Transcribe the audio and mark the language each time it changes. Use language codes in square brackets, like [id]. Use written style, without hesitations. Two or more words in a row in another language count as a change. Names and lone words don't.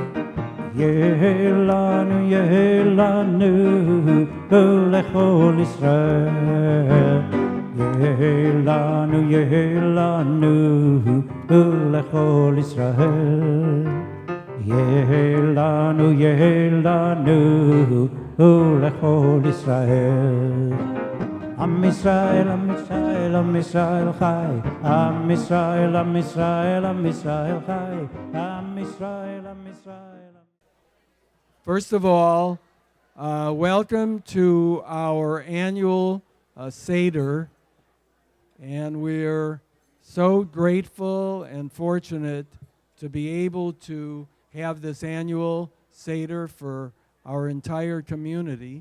[he] ילנו, ילנו, לכל ישראל. ילנו, ילנו, לכל ישראל. ילנו, ילנו, לכל ישראל. עם ישראל, עם ישראל, עם ישראל חי. עם ישראל, עם ישראל, עם ישראל חי. עם ישראל, עם ישראל. [en] First of all, welcome to our annual Seder, and we're so grateful and fortunate to be able to have this annual Seder for our entire community.